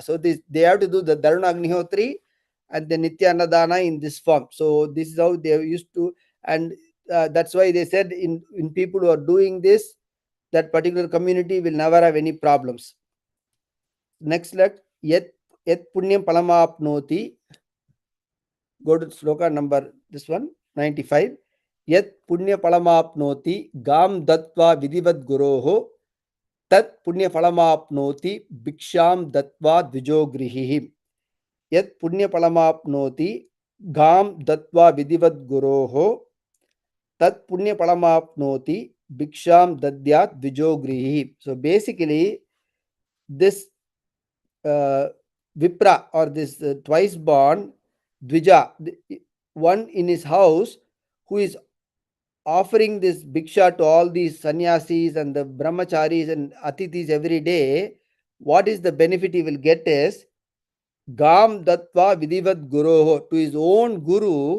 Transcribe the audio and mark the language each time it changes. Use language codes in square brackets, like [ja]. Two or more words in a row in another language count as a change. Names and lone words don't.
[en] So this they have to do the [sa] धारणा अग्निहोत्री [en] and the [sa] नित्य अन्नदान [en] in this form. So this is how they used to, and that's why they said in people who are doing this, that particular community will never have any problems. [sa] Next, यत् पुण्यम् फलमाप्नोति. [en] Go to sloka number this one 95. [sa] यत् पुण्य फलमाप्नोति गां दत्त्वा विधिवत् गुरोः तत् पुण्य फलमाप्नोति भिक्षां दत्त्वा द्विजोगृही. यत् पुण्य फलमाप्नोति गां दत्त्वा विधिवत् गुरोः तत् पुण्य फलमाप्नोति भिक्षां दद्यात् द्विजोगृही. [en] So basically this Vipra or this twice born Dvija, one in his house who is offering this bhiksha to all these sannyasis and the brahmacharis and atithis every day, what is the benefit he will get is [sa] गां दत्त्वा विधिवत् गुरोः, [en] to his own guru.